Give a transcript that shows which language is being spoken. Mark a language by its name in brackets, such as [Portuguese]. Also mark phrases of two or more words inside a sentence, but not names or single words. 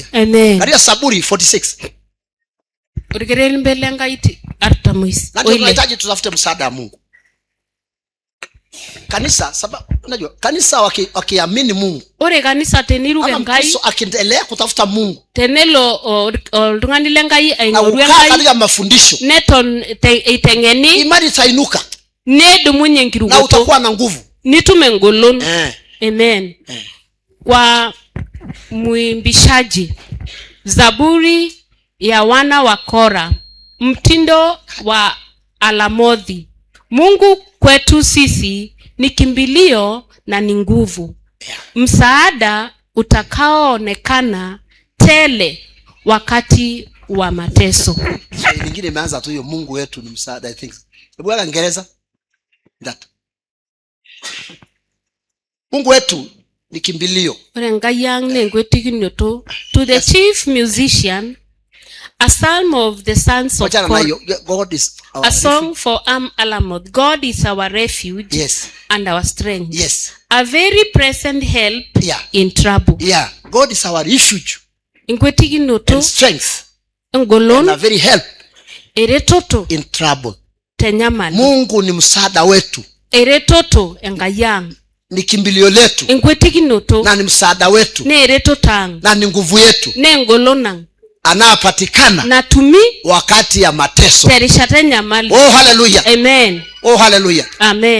[Swahili] Katika Zaburi 46 na tunahitaji tutafute msaada wa Mungu. Kanisa, sababu unajua kanisa wakiamini Mungu, [Masai] ore kanisa teniruke ngai [Swahili] akiendelea kutafuta Mungu, [Masai] tenelo oltung'ani lengai aingoru engai [Swahili] katika mafundisho [Masai] neton itengeni, [Swahili] imani itainuka, [Masai] nedumunye nkirukoto, [Swahili] na utakuwa na nguvu, [Masai] nitume engolon. [Swahili] Amen. Kwa mwimbishaji, Zaburi ya wana wa Kora, mtindo wa Alamothi. Mungu kwetu sisi ni kimbilio na ni nguvu, msaada utakaoonekana tele wakati wa mateso. So nyingine imeanza tu hiyo, Mungu wetu ni msaada. [English] I think [Swahili] hebu ala Kiingereza that Mungu wetu ni kimbilio. [English] To the chief musician, a psalm of the sons of God is a song for Alamoth. God is our refuge, yes, and our strength, yes, a very present help, yeah, in trouble. Yeah, God is our refuge and strength and a very help in trouble. [Swahili] Mungu ni msaada wetu, ni kimbilio letu, na ni msaada wetu, na ni nguvu yetu, anapatikana natumi wakati ya mateso. Oh haleluya. Amen. Oh haleluya. Amen.